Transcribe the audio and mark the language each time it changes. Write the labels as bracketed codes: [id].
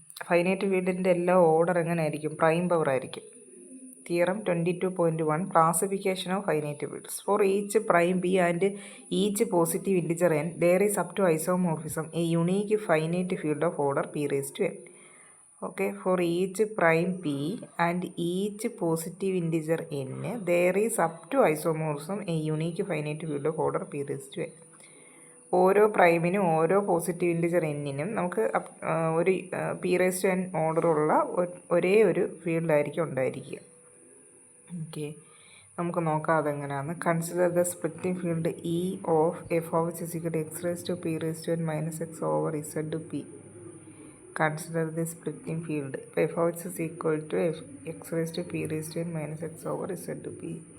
[ml] Finite ഫീൽഡിൻ്റെ എല്ലാ order എങ്ങനെ ആയിരിക്കും? പ്രൈം പവർ ആയിരിക്കും. Theorem 22.1 [en] Classification of finite fields. For each prime B and each positive integer N there is up to isomorphism a unique finite field of order P raise to N. Okay, for each prime p and each positive integer n, there is up to isomorphism a unique finite field of order p raised to n. [ml] ഓരോ പ്രൈമിനും ഓരോ positive integer എന്നിനും നമുക്ക് ഒരു P raise to N ഓർഡറുള്ള ഒരേ ഒരു ഫീൽഡായിരിക്കും ഉണ്ടായിരിക്കുക. Okay, നമുക്ക് നോക്കാം അതെങ്ങനെയാണ്. [en] Consider the splitting field E of F of X is equal X raise to P raise to N minus X over Z to P. Consider the splitting field f of x is equal to x raised to p raised to n minus x over z to p.